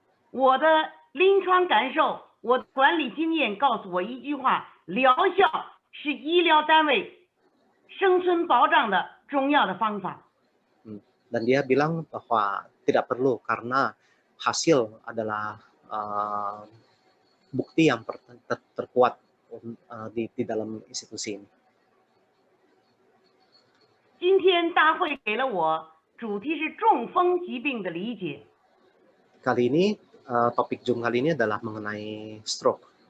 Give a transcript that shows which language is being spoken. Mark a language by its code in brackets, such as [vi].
[zh] 我的临床感受，我的管理经验告诉我一句话：疗效是医疗单位生存保障的重要的方法。 [id] Dan dia bilang bahwa tidak perlu karena hasil adalah bukti yang terkuat di dalam institusi ini. [zh] 今天大会给了我主题是中风疾病的理解。 [id] Kali ini topik Zoom kali ini adalah mengenai stroke.